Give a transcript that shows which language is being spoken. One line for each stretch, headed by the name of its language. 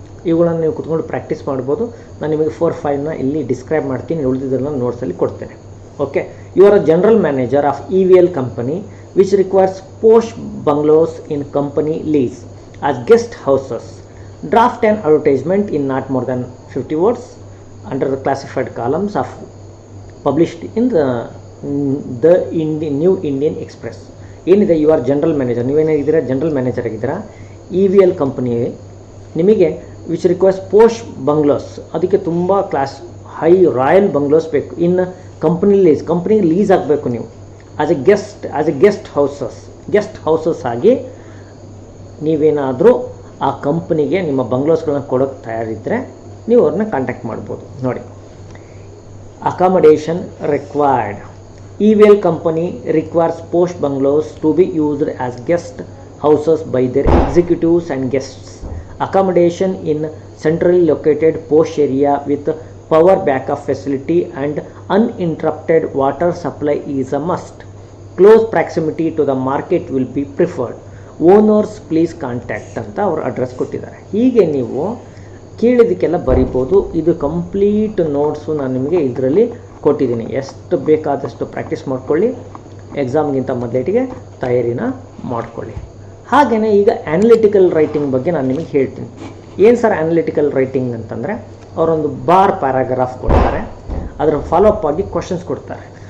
Kannada: ಇವುಗಳನ್ನು ನೀವು ಕುತ್ಕೊಂಡು ಪ್ರಾಕ್ಟೀಸ್ ಮಾಡ್ಬೋದು. ನಾನು ನಿಮಗೆ 4-5ನ ಇಲ್ಲಿ ಡಿಸ್ಕ್ರೈಬ್ ಮಾಡ್ತೀನಿ, ಉಳಿದಿದ್ದನ್ನು ನೋಟ್ಸಲ್ಲಿ ಕೊಡ್ತೇನೆ.
English: Okay, you are a general manager of EVL company which requires posh bungalows in company lease as guest houses. Draft an advertisement in not more than 50 words under the classified columns of published in the New Indian Express.
Kannada: ಏನಿದೆ,
English: you are general manager,
Kannada: ನೀವೇನಾಗಿದ್ದೀರಾ? General manager ಆಗಿದ್ದೀರಾ. EVL company ನಿಮಗೆ
English: which requires posh bungalows,
Kannada: ಅದಕ್ಕೆ ತುಂಬ high royal bungalows ಬೇಕು. ಇನ್ company lease ಆಗಬೇಕು ನೀವು. As A guest houses ಆಗಿ ನೀವೇನಾದರೂ ಆ ಕಂಪ್ನಿಗೆ ನಿಮ್ಮ ಬಂಗ್ಲೋಸ್ಗಳನ್ನ ಕೊಡೋಕ್ಕೆ ತಯಾರಿದ್ದರೆ ನೀವು ಅವ್ರನ್ನ ಕಾಂಟ್ಯಾಕ್ಟ್ ಮಾಡ್ಬೋದು. ನೋಡಿ,
English: Accommodation required. EVL company requires posh bungalows to be used as guest houses by their executives and guests. Accommodation in centrally located posh area with power backup facility and uninterrupted water supply is a must. Close proximity to the market will be preferred. Owners please contact
Kannada: ಅಂತ ಅವರು address ಕೊಟ್ಟಿದ್ದಾರೆ. ಹೀಗೆ ನೀವು ಕೇಳಿದಕ್ಕೆಲ್ಲ ಬರಿಬೋದು. ಇದು complete notes ನಾನು ನಿಮಗೆ ಇದರಲ್ಲಿ ಕೊಟ್ಟಿದ್ದೀನಿ. ಎಷ್ಟು ಬೇಕಾದಷ್ಟು ಪ್ರಾಕ್ಟೀಸ್ ಮಾಡ್ಕೊಳ್ಳಿ, ಎಕ್ಸಾಮ್ಗಿಂತ ಮೊದಲೇಟಿಗೆ ತಯಾರಿನ ಮಾಡ್ಕೊಳ್ಳಿ. ಹಾಗೆಯೇ ಈಗ ಆ್ಯನಲಿಟಿಕಲ್ ರೈಟಿಂಗ್ ಬಗ್ಗೆ ನಾನು ನಿಮಗೆ ಹೇಳ್ತೀನಿ. ಏನು ಸರ್ ಆ್ಯನಲಿಟಿಕಲ್ ರೈಟಿಂಗ್ ಅಂತಂದರೆ, ಅವರೊಂದು ಪ್ಯಾರಾಗ್ರಾಫ್ ಕೊಡ್ತಾರೆ, ಅದರ ಫಾಲೋಅಪ್ ಆಗಿ ಕ್ವಶನ್ಸ್ ಕೊಡ್ತಾರೆ.